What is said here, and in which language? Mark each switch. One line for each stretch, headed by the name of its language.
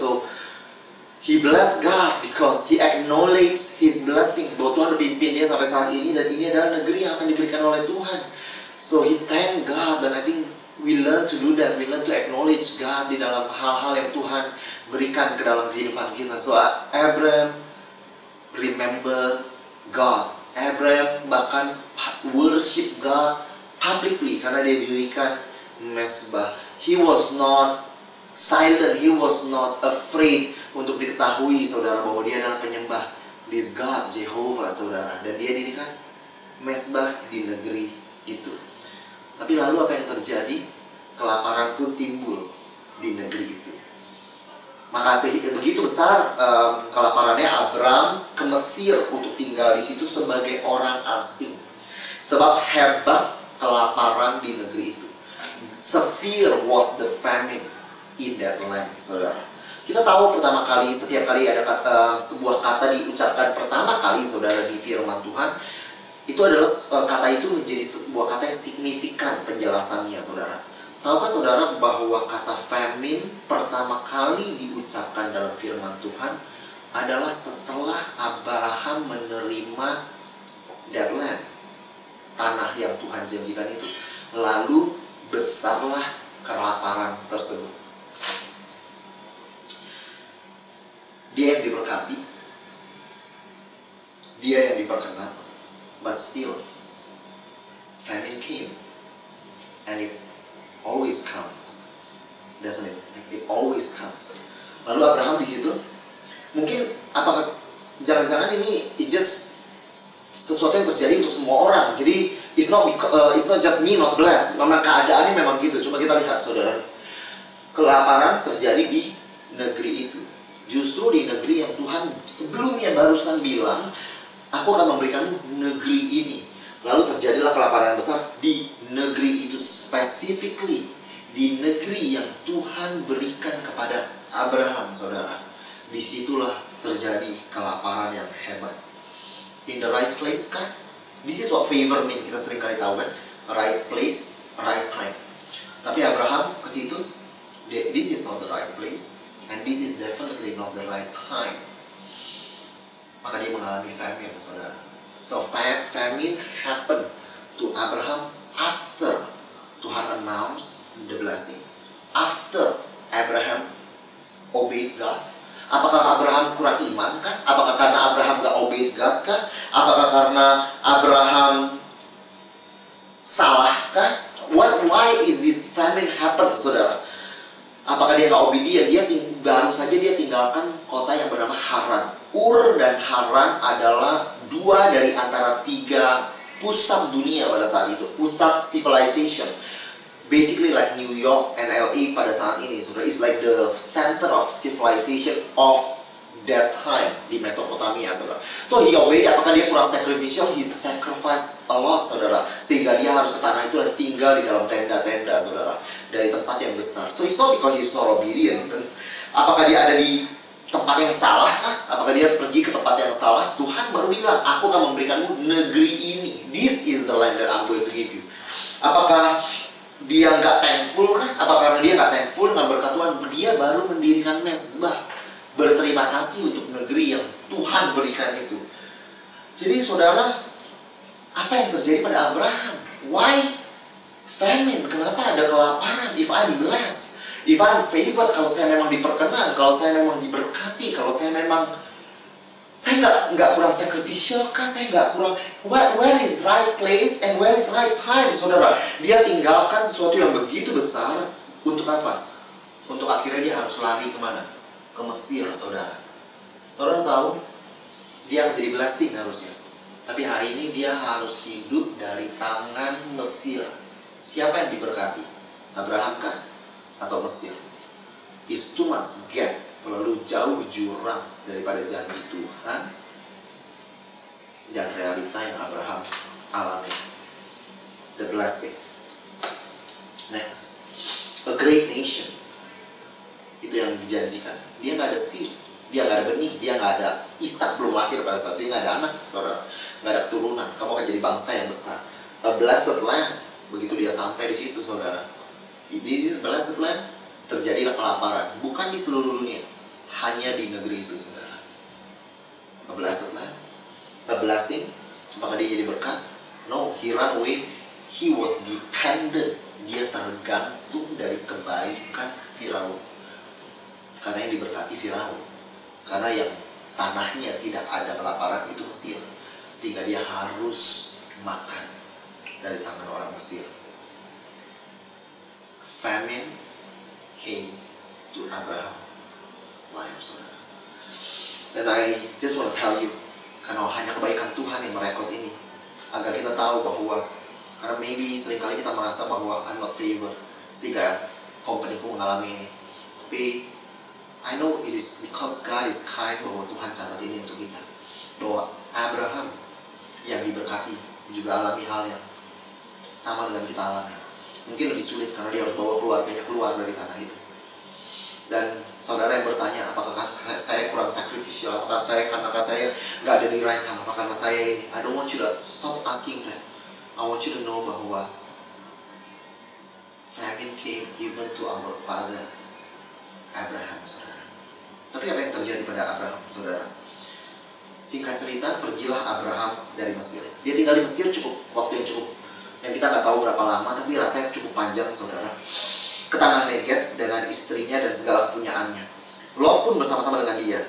English: So he blessed God because he acknowledged his blessing,
Indonesian: bahwa Tuhan memimpin dia sampai saat ini, dan ini adalah negeri yang akan diberikan oleh Tuhan.
English: So he thank God,
Indonesian: dan
English: I think we learn to do that. We learn to acknowledge God
Indonesian: di dalam hal-hal yang Tuhan berikan ke dalam kehidupan kita.
English: So Abraham remember God.
Indonesian: Abraham bahkan
English: worship God publicly
Indonesian: karena dia dirikan mezbah.
English: He was not silent, he was not afraid
Indonesian: untuk diketahui, saudara, bahwa dia adalah penyembah
English: this God, Jehovah, saudara.
Indonesian: Dan dia dirikan mezbah di negeri itu. Tapi lalu apa yang terjadi? Kelaparan pun timbul di negeri itu. Maka begitu besar kelaparannya, Abraham ke Mesir untuk tinggal di situ sebagai orang asing. Sebab hebat kelaparan di negeri itu.
English: Severe was the famine in that land,
Indonesian: saudara. Kita tahu pertama kali, setiap kali ada sebuah kata diucapkan pertama kali, saudara, di firman Tuhan, itu adalah kata itu menjadi sebuah kata yang signifikan penjelasannya, saudara. Tahukah saudara bahwa kata famine pertama kali diucapkan dalam firman Tuhan adalah setelah Abraham menerima
English: that land,
Indonesian: tanah yang Tuhan janjikan itu. Lalu besarlah kelaparan tersebut. Dia yang diberkati, dia yang diperkenan,
English: but still famine came, and it always comes doesn't it? It always comes.
Indonesian: Lalu Abraham di situ, mungkin apakah jangan-jangan ini
English: it's just
Indonesian: sesuatu yang terjadi untuk semua orang. Jadi
English: it's not just me not blessed.
Indonesian: Memang keadaannya memang gitu. Coba kita lihat saudara. Kelaparan terjadi di negeri itu. Justru di negeri yang Tuhan sebelumnya barusan bilang, aku akan memberikanmu negeri ini. Lalu terjadilah kelaparan yang besar di negeri itu,
English: specifically
Indonesian: di negeri yang Tuhan berikan kepada Abraham, saudara. Disitulah terjadi kelaparan yang hebat.
English: In the right place kan? This is what favor mean.
Indonesian: Kita sering kali tahu kan?
English: Right place, right time.
Indonesian: Tapi Abraham ke situ,
English: this is not the right place, and this is definitely not the right time.
Indonesian: Maka dia mengalami famine, saudara.
English: So famine happened to Abraham after Tuhan announce the blessing. After Abraham obeyed God.
Indonesian: Apakah Abraham kurang iman kah? Apakah karena Abraham gak
English: obeyed God
Indonesian: kah? Apakah karena Abraham salah kah?
English: Why is this famine happen,
Indonesian: saudara? Apakah dia gak obedient? Baru saja dia tinggalkan kota yang bernama Haran. Ur dan Haran adalah dua dari antara tiga pusat dunia pada saat itu. Pusat
English: civilization. Basically like New York and LA
Indonesian: pada saat ini, saudara.
English: It's like the center of civilization of that time
Indonesian: di Mesopotamia, saudara.
English: So he obeyed.
Indonesian: Apakah dia kurang sacrificial?
English: He sacrificed a lot, saudara.
Indonesian: Sehingga dia harus ke tanah itu dan tinggal di dalam tenda-tenda, saudara. Dari tempat yang besar.
English: So it's not because he's not obedient.
Indonesian: Apakah dia ada di tempat yang salah kah? Apakah dia pergi ke tempat yang salah? Tuhan baru bilang, aku akan memberikanmu negeri ini.
English: This is the land that I'm going to give you.
Indonesian: Apakah dia nggak
English: thankful
Indonesian: kan? Apa karena dia nggak
English: thankful
Indonesian: dengan berkat Tuhan? Dia baru mendirikan mezbah, berterima kasih untuk negeri yang Tuhan berikan itu. Jadi saudara, apa yang terjadi pada Abraham?
English: Why famine?
Indonesian: Kenapa ada kelaparan?
English: If I'm blessed, if I'm favored,
Indonesian: kalau saya memang diperkenan, kalau saya memang diberkati, kalau saya memang nggak kurang sacrificial kah? Saya nggak kurang.
English: Where is right place and where is right time,
Indonesian: saudara? Dia tinggalkan sesuatu yang begitu besar untuk apa? Untuk akhirnya dia harus lari kemana? Ke Mesir, saudara. Saudara tahu, dia akan jadi
English: blessing
Indonesian: harusnya. Tapi hari ini dia harus hidup dari tangan Mesir. Siapa yang diberkati? Abraham kah? Atau Mesir?
English: It's too much gap.
Indonesian: Terlalu jauh jurang daripada janji Tuhan dan realita yang Abraham alami.
English: The blessing. Next, a great nation.
Indonesian: Itu yang dijanjikan. Dia nggak ada
English: seed,
Indonesian: dia nggak ada benih, dia nggak ada Ishak belum lahir pada saat dia nggak ada anak, nggak ada keturunan. Kamu akan jadi bangsa yang besar.
English: A blessed land.
Indonesian: Begitu dia sampai di situ, saudara.
English: This is blessed land.
Indonesian: Terjadilah kelaparan, bukan di seluruh dunia, hanya di negeri itu, saudara.
English: A blessed land, a blessing.
Indonesian: Apakah dia jadi berkat?
English: No, he ran away. He was dependent.
Indonesian: Dia tergantung dari kebaikan Firaun. Karena yang diberkati Firaun. Karena yang tanahnya tidak ada kelaparan itu Mesir. Sehingga dia harus makan dari tangan orang Mesir.
English: Famine came to Abraham's life,
Indonesian: saudara. Dan
English: I just want to tell you,
Indonesian: karena hanya kebaikan Tuhan yang merekod ini, agar kita tahu bahwa, karena maybe seringkali kita merasa bahwa
English: I'm not favored,
Indonesian: sehingga companyku mengalami ini. Tapi
English: I know it is because God is kind,
Indonesian: bahwa Tuhan catat ini untuk kita, bahwa Abraham yang diberkati juga alami hal yang sama dengan kita alami. Mungkin lebih sulit karena dia harus bawa keluarganya keluar dari tanah itu. Dan saudara yang bertanya, apakah saya kurang
English: sacrificial?
Indonesian: Apakah saya nggak ada di
English: right time?
Indonesian: Apa karena saya ini?
English: I don't want you to stop asking that. I want you to know
Indonesian: bahwa
English: famine came even to our father Abraham,
Indonesian: saudara. Tapi apa yang terjadi pada Abraham, saudara? Singkat cerita, pergilah Abraham dari Mesir. Dia tinggal di Mesir cukup waktu yang cukup, yang kita nggak tahu berapa lama, tapi rasanya cukup panjang, saudara. Ke tanah Negeb dengan istrinya dan segala kepunyaannya. Lot pun bersama-sama dengan dia.